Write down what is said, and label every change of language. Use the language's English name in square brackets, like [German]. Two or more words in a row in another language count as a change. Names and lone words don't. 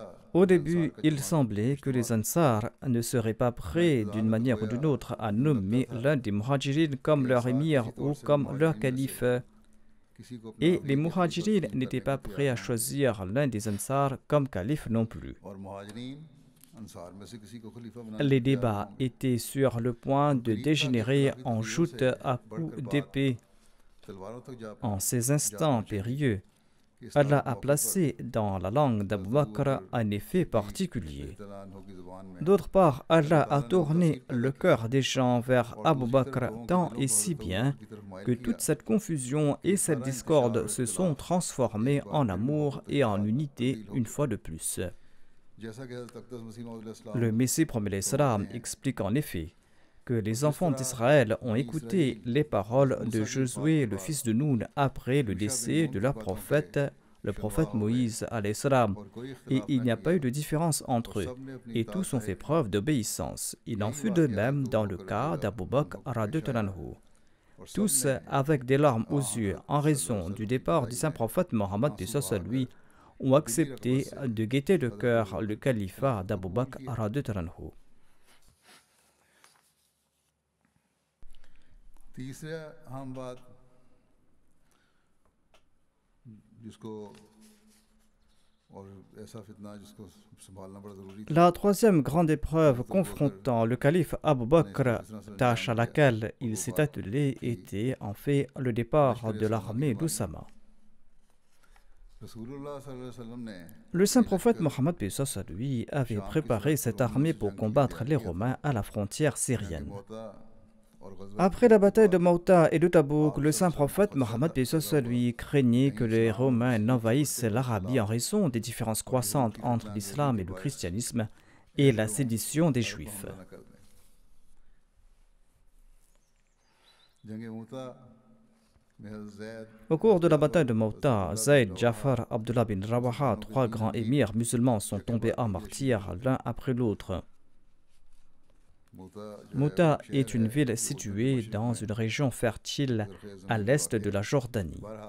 [French] Au début, il semblait que les Ansar ne seraient pas prêts d'une manière ou d'une autre à nommer l'un des Muhajirin comme leur émir ou comme leur calife. [Urdu] کسی کو اپنا [French] Et les Muhajirin n'étaient pas prêts à choisir l'un des Ansar comme calife non plus. [Urdu] اور مہاجرین انصار میں سے کسی کو خلیفہ بنا [French] Les débats étaient sur le point de dégénérer en joute à coups d'épée. [Urdu] تلواروں تک جا [French] En ces instants périlleux, Allah a placé dans la langue d'Abu Bakr un effet particulier. [Urdu] تلان کی زبان میں [French] D'autre part, Allah a tourné le cœur des gens vers Abu Bakr tant et si bien que toute cette confusion et cette discorde se sont transformées en amour et en unité une fois de plus. [Urdu] جیسا کہ حضرت اقدس مسیح موعود علیہ السلام [French] Le Messie premier l'Islam explique en effet que les enfants d'Israël ont écouté les paroles de Josué, le fils de Noun, après le décès de leur prophète, le prophète Moïse [Arabic] عليه السلام. [Urdu] اور کوئی [French] Et [Urdu] इख्तिलाफ [French] il n'y a [Urdu] नहीं [French] pas eu de différence entre eux, [Urdu] سب نے اپنی [French] et tous ont fait preuve d'obéissance. Il en fut de même dans le cas d'Abu Bakr [Arabic] رضي الله عنه. [Urdu] और [French] Tous, avec des larmes aux yeux, en raison du départ du saint prophète Mohammed paix soit lui, ont accepté de gaieté de cœur le califat d'Abu Bakr [Arabic] رضي الله عنه. [Urdu] تیسرا اہم بات جس کو اور ایسا فتنہ جس کو سنبھالنا بڑا ضروری تھا [French] La troisième grande épreuve confrontant le calife Abu Bakr, tâche à laquelle il s'est attelé, était en fait le départ de l'armée d'Oussama. [Urdu] رسول اللہ صلی اللہ علیہ وسلم نے [French] Le saint prophète Mohammed paix soit lui avait préparé cette armée pour combattre les Romains à la frontière syrienne. [Urdu] موتہ اور غزوہ [French] Après la bataille de Mauta et de Tabouk, le saint prophète Mohammed paix soit lui craignait que les Romains n'envahissent l'Arabie en raison des différences croissantes entre l'islam et le christianisme et la sédition des Juifs. [Urdu] حملہ نہ کر دیں جنگ موتہ [French] Au cours de la bataille de Mouta, Zayd, Jafar, Abdullah bin Rawaha, trois grands émirs musulmans sont tombés en martyrs l'un après l'autre. Mouta est une ville située dans une région fertile à l'est de la Jordanie.